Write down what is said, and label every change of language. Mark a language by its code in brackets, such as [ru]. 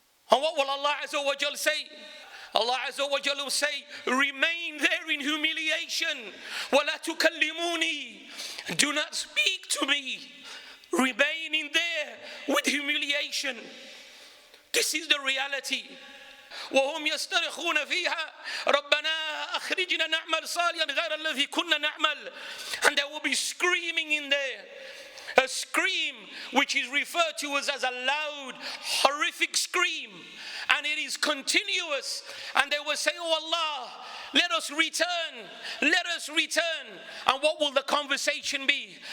[en] And what will Allah Azza wa Jal say? Allah Azza wa Jal will say, remain there in humiliation. [ar] وَلَا تُكَلِّمُونِي. [en] Do not speak to me. Remain in there with humiliation. This is the reality. [ar] وهم يسترخون فيها ربنا أخرجنا نعمل صالحا غير الذي كنا نعمل. [en] And there will be screaming in there. A scream which is referred to as a loud, horrific scream. And it is continuous. And they will say, oh Allah, let us return. Let us return. And what will the conversation be?